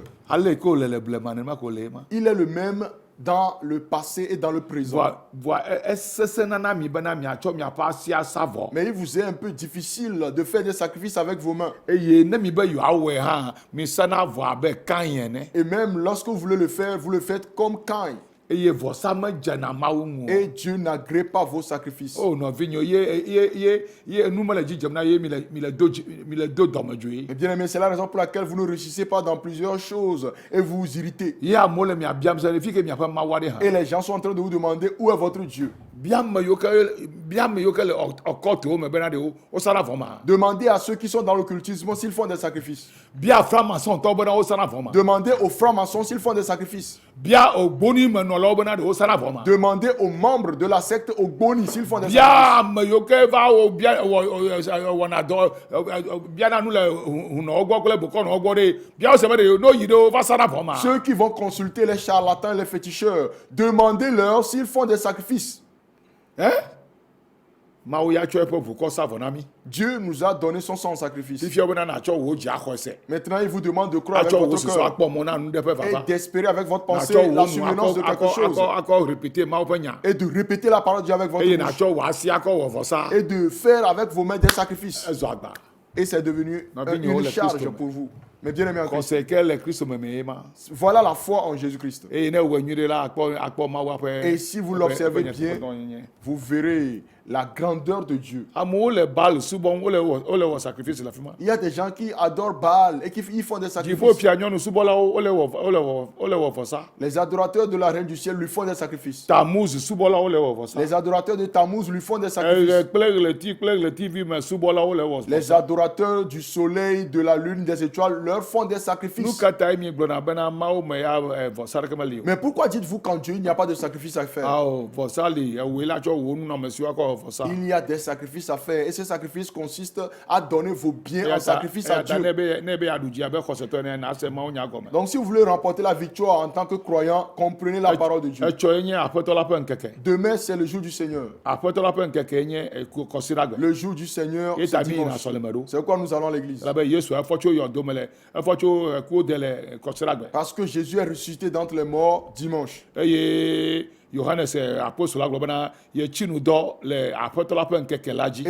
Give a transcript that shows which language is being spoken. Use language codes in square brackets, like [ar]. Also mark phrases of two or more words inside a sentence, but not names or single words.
[fr] Il est le même dans le passé et dans le présent. Mais il vous est un peu difficile de faire des sacrifices avec vos mains. Et même lorsque vous voulez le faire, vous le faites comme Caïn. [ee] eye vɔsa me dzena mawu ŋu o. [fr] Et Dieu n'agrée pas vos sacrifices. [ee] O nɔvinyo ye enu mele dzidzem na ye mi le do dɔmedzoe. [fr] Mais bien aimé, c'est la raison pour laquelle vous ne réussissez pas dans plusieurs choses et vous vous irritez. [ee] Ye amewo le mia biam se fi ke miaƒe mawu aɖe hã. [fr] Et les gens sont en train de vous demander où est votre Dieu. [ee] Biame yiwo ke le ɔkɔtewo me bena ɖewo wosana vɔ ma. [fr] Demandez à ceux qui sont dans l'occultisme s'ils font des sacrifices. [ee] Bia franc-maçon-tɔwo bena wosana vɔ ma. [fr] Demandez aux francs-maçons s'ils font des sacrifices. [ee] Bia ogbonimenɔlawo bena ɖewo sana vɔ ma. [fr] Demandez aux membres de la secte Ogboni s'ils font des [ee] Bia [fr] sacrifices. [ee] ame yiwo ke va wɔna dɔ biana nu le hunɔwo gbɔ kple bokɔnɔwo gbɔ ɖe bia wose be ɖe no yi ɖe wo va sana vɔ ma. [fr] Ceux qui vont consulter les charlatans et les féticheurs, demandez-leur s'ils font des sacrifices. Hein? [ee] Mawu ya tsɔ eƒe ʋukɔ sa vɔ na mi. [fr] Dieu nous a donné son sang en sacrifice. [ee] Fifia bena natsɔ wo dzi axɔ se. [fr] Maintenant, il vous demande de croire avec [ee] Atsɔ wo [fr] votre [ee] susɔ [fr] cœur [ee] akpɔ mɔ na nu ɖe ƒe [fr] et [ee] vava. [fr] d'espérer avec votre pensée [ee] Natsɔ wo [fr] la [ee] nu [fr] survenance de quelque chose [ee] akɔ répéter mawu ƒe nya. [fr] et de répéter la parole de Dieu avec votre [ee] Eye [fr] bouche [ee] natsɔ wo asi akɔ wɔ vɔsa. [fr] et de faire avec vos mains des sacrifices. [ee] Ezɔ agba. [fr] Et c'est devenu une charge pour vous. Mais bien aimé en Christ, [ee] Kɔsɛ ke le Kristo me ye ma. [fr] voilà la foi en Jésus-Christ. [ee] Eye ne wɔ nyui ɖe la akpɔ mawu ƒe. [fr] Et si vous l'observez bien, vous verrez la grandeur de Dieu. [ee] Amewo le Baal subɔm wole wɔ sacrifice le fi ma. [fr] Il y a des gens qui adorent Baal et qui ils font des [ee] Dziƒo [fr] sacrifices. [ee] fia nyɔnu subɔlawo wole wɔ vɔsa. [fr] Les adorateurs de la reine du ciel lui font des sacrifices. [ee] Tammuz subɔlawo le wɔ vɔsa. [fr] Les adorateurs de Tammuz lui font des sacrifices. [ee] Kple ɣleti me subɔlawo le wɔ [fr] Les [ee] vɔsa. [fr] adorateurs du soleil, de la lune, des étoiles leur font des [ee] Nu [fr] sacrifices. [ee] ka tae mi gblɔna bena mawu me ya vɔsa ɖeke meli o. [fr] Mais pourquoi dites-vous qu'en Dieu il n'y a pas de sacrifice à faire? [ee] Awɔ vɔsa li ewoe la tsɔ wo nunɔmesiwo akɔ wɔ vɔsa. [fr] Il y a des sacrifices à faire et ces sacrifices consistent à donner vos biens en sacrifice à Dieu. [ee] Ne be aɖu dzi abe xɔsetɔ ene na se mawu nya gɔme. [fr] Donc si vous voulez remporter la victoire en tant que croyant, comprenez la parole de Dieu. [ee] Etsɔ ye nye aƒetɔ la ƒe ŋkeke. [fr] Demain c'est le jour du Seigneur. [ee] Aƒetɔ la ƒe ŋkeke nye kɔsiɖagbe. [fr] Le jour du Seigneur, c'est [ee] Eta mi yina [fr] dimanche. [ee] sɔleme ɖo. [fr] C'est pourquoi nous allons à l'église. [ee] Elabe Yesu efɔ tso yɔdo me le efɔ tso kuwo de le kɔsiɖagbe. [fr] Parce que Jésus est ressuscité d'entre les morts dimanche. [ee] Eye Yohanes apostole la gblɔ bena yetsi nu dɔ le aƒetɔ la ƒe ŋkeke la dzi.